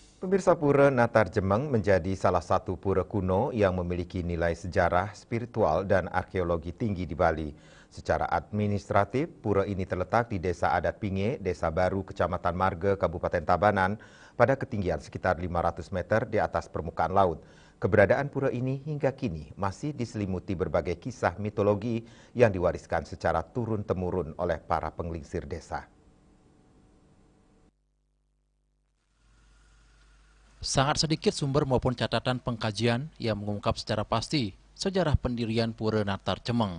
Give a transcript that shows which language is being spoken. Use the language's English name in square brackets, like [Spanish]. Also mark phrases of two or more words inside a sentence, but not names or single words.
[Indonesian] Pemirsa, Pura Natar Jemeng menjadi salah satu pura kuno yang memiliki nilai sejarah, spiritual, dan arkeologi tinggi di Bali. Secara administratif, pura ini terletak di Desa Adat Pinge, Desa Baru, Kecamatan Marga, Kabupaten Tabanan, pada ketinggian sekitar 500 meter di atas permukaan laut. Keberadaan pura ini hingga kini masih diselimuti berbagai kisah mitologi yang diwariskan secara turun-temurun oleh para penglingsir desa. Sangat sedikit sumber maupun catatan pengkajian yang mengungkap secara pasti sejarah pendirian Pura Natar Jemeng.